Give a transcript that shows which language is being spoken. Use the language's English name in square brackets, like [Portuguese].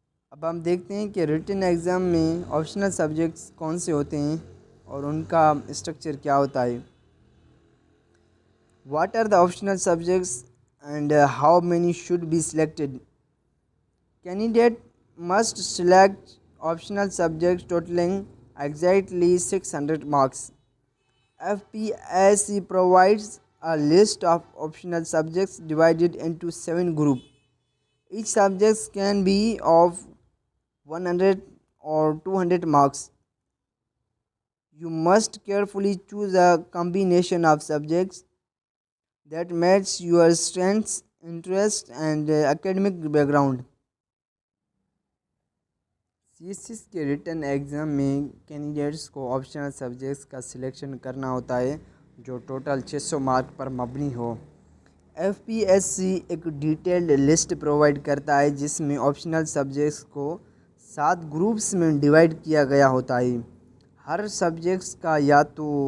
[Urdu] اب ہم دیکھتے ہیں کہ ریٹن ایگزام میں آپشنل سبجیکٹس کون سے ہوتے ہیں اور ان کا اسٹرکچر کیا ہوتا ہے۔ [English] What are the optional subjects and how many should be selected? Candidate must select optional subjects totaling exactly 600 marks. FPSC provides a list of optional subjects divided into 7 groups. Each subject can be of 100 or 200 marks. You must carefully choose a combination of subjects that match your strengths, interests, and academic background. [Urdu] C S S کے return exam میں candidates کو optional subjects کا selection کرنا ہوتا ہے جو total 600 mark پر مبنی ہو۔ F P S C ایک ڈیٹیلڈ لسٹ پرووائڈ کرتا ہے جس میں آپشنل سبجیکٹس کو 7 گروپس میں ڈیوائڈ کیا گیا ہوتا ہے۔ ہر سبجیکٹس کا یا تو